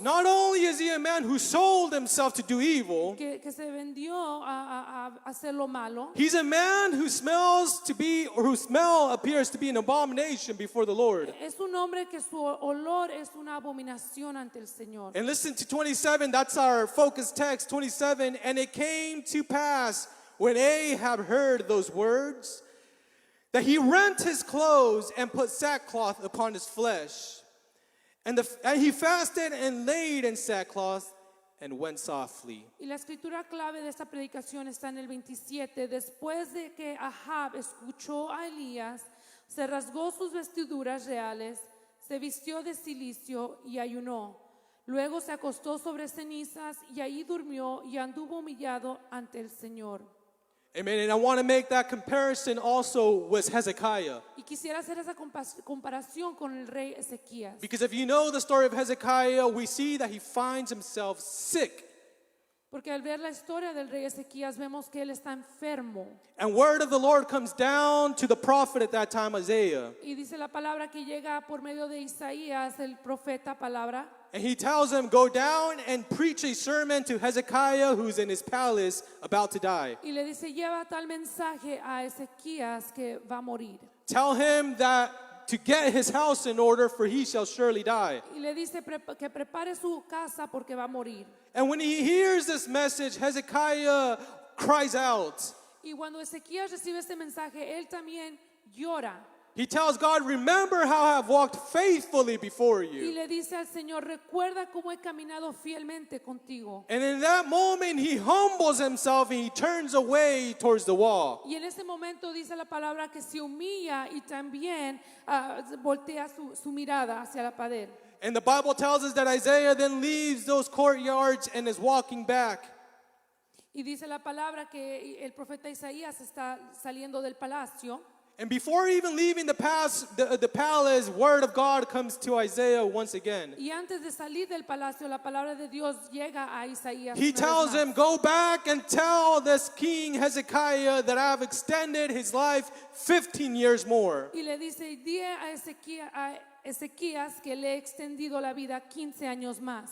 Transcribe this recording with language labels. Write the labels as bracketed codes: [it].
[en] not only is he a man who sold himself to do evil, [es] que se vendió a hacer lo malo. [en] he's a man who whose smell appears to be an abomination before the Lord. [es] Es un hombre que su olor es una abominación ante el Señor. [en] And listen to 27, that's our focus text, 27. And it came to pass when Ahab heard those words that he rent his clothes and put sackcloth upon his flesh. And he fasted and laid in sackcloth and went softly. [es] Y la escritura clave de esta predicación está en el 27. Después de que Ahab escuchó a Elías, se rasgó sus vestiduras reales, se vistió de cilicio y ayunó. Luego se acostó sobre cenizas y ahí durmió y anduvo humillado ante el Señor. [en] Amen. And I want to make that comparison also with Hezekiah. [es] Y quisiera hacer esa comparación con el rey Ezequías. [en] Because if you know the story of Hezekiah, we see that he finds himself sick. [es] Porque al ver la historia del rey Ezequías vemos que él está enfermo. [en] And word of the Lord comes down to the prophet at that time, Isaiah. [es] Y dice la palabra que llega por medio de Isaías, el profeta, palabra. [en] And he tells him, go down and preach a sermon to Hezekiah who's in his palace about to die. [es] Y le dice, lleva tal mensaje a Ezequías que va a morir. [en] Tell him that to get his house in order, for he shall surely die. [es] Y le dice que prepare su casa porque va a morir. [en] And when he hears this message, Hezekiah cries out. [es] Y cuando Ezequías recibe este mensaje, él también llora. [en] He tells God, remember how I have walked faithfully before [es] Y [en] you. [es] le dice al Señor, recuerda cómo he caminado fielmente contigo. [en] And in that moment, he humbles himself and he turns away towards the wall. [es] Y en ese momento dice la palabra que se humilla y también voltea su mirada hacia la pared. [en] And the Bible tells us that Isaiah then leaves those courtyards and is walking back. [es] Y dice la palabra que el profeta Isaías está saliendo del palacio. [en] And before even leaving the palace, word of God comes to Isaiah once again. [es] Y antes de salir del palacio, la palabra de Dios llega a Isaías. [en] He [es] una vez [en] tells [es] más. [en] him, go back and tell this king Hezekiah that I have extended his life 15 years more. [es] Y le dice, di a Ezequías que le he extendido la vida 15 años más.